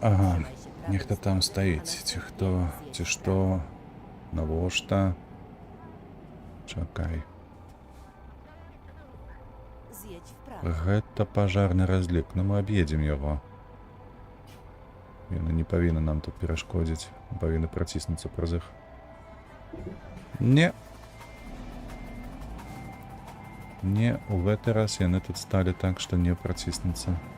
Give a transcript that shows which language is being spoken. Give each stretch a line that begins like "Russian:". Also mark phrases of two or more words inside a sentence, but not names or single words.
Belarusian: Ага, нехта там стаіць. Ці хто, ці што, навошта? Чакай.
Polish: Zjedź w prawo.
Belarusian: Гэта пажарны разлік, но мы аб'едзем яго. Яны не павінны нам тут перашкодзіць. Мы павінны праціснуцца праз іх. Не. Не, у гэты раз яны тут сталі так, што не праціснуцца.